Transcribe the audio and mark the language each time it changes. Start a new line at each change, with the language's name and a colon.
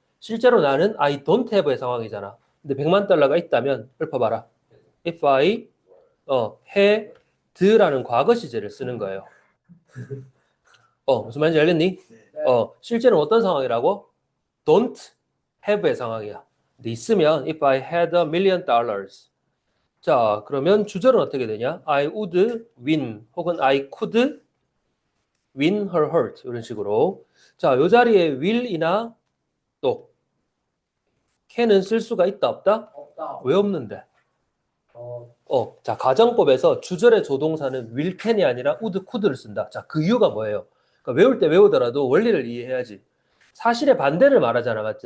Korean: 실제로 나는
English: I don't have
Korean: 의 상황이잖아. 근데 100만 달러가 있다면 읊어봐라.
English: If I had
Korean: 라는 과거 시제를 쓰는 거예요. 무슨 말인지 알겠니? 네. 실제는 어떤 상황이라고?
English: Don't have
Korean: 의 상황이야. 근데 있으면
English: if I had $1,000,000.
Korean: 자, 그러면 주절은 어떻게 되냐?
English: I would win
Korean: 혹은
English: I could win her heart
Korean: 이런 식으로. 자, 요 자리에 will이나 또 can은 쓸 수가 있다 없다? 없다. 왜 없는데? 어, 자, 가정법에서 주절의 조동사는 will can이 아니라 would could를 쓴다. 자, 그 이유가 뭐예요? 그러니까 외울 때 외우더라도 원리를 이해해야지. 사실의 반대를 말하잖아, 맞지?